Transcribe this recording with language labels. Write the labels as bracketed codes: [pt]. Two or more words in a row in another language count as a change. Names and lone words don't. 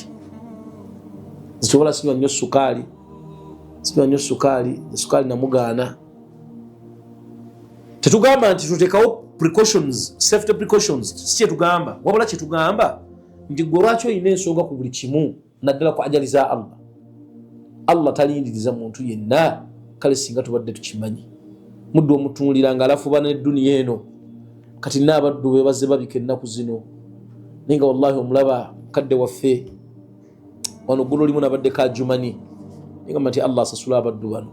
[lg] Nzichobola sinywa nnyo sukaali, sinywa nnyo sukaali, sukaali namugaana. Tetugamba nti tuteekawo precautions, [en] safety precautions, [lg] si kyetugamba. Wabula kyetugamba nti gwe lwaki olina ensonga ku buli kimu, naddala ku ajali za Allah. Allah talindiriza muntu yenna, kale singa tubadde tukimanyi. Muddu omutunuulira ng'alafuba n'edduniya eno, kati n'abaddu be bazze babika ennaku zino. Naye nga wallahi omulaba kadde waffe wano ggulo limu nabadde ka Jumani, ngamba nti Allah asasula abaddu bano.